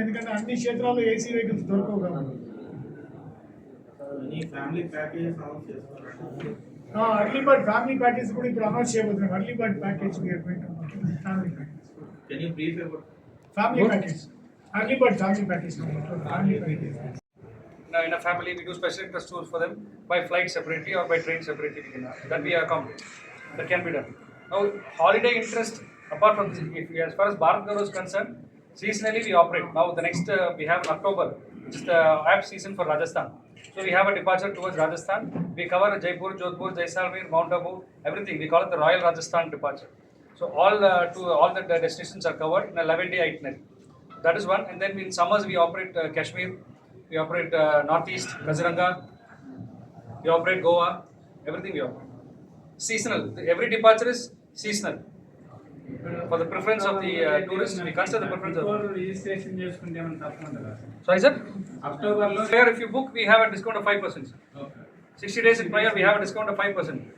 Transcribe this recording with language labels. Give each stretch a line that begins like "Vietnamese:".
Telugu: ఎందుకంటే అన్ని క్షేత్రాల్లో AC వెహికల్స్ దొరకవు కాబట్టి. ఫ్యామిలీ ప్యాకేజ్ అనౌన్స్ చేస్తున్నారు. అర్లీ బర్డ్ ఫ్యామిలీ ప్యాకేజ్ కూడా ఇప్పుడు అనౌన్స్ చేయబోతున్నాం. Early bird package family package,
English: can you brief about
Telugu: family package, early bird family package, family package.
English: Now, in a family, we do special interest tours for them by flight separately or by train separately. That we accommodate. That can be done. Now, holiday interest, apart from this, as far as Bharat Gaurav is concerned, seasonally we operate. Now, the next we have in October, which is the apt season for Rajasthan. So, we have a departure towards Rajasthan. We cover Jaipur, Jodhpur, Jaisalmer, Mount Abu, everything. We call it the Royal Rajasthan departure. So all the destinations are covered in a 11-day itinerary. That is one. And then in summers we operate Kashmir, we operate Northeast, Kaziranga, we operate Goa, everything we operate. Seasonal. Every departure is seasonal. For the preference of the tourists, we consider the preference of.
Telugu: Registration చేసుకుంటే ఏమైనా తక్కువ ఉంటుందా?
English: Sorry, sir.
Telugu: అక్టోబర్లో
English: Prior, if you book, we have a discount of 5%. 60 days in prior, we have a discount of 5%.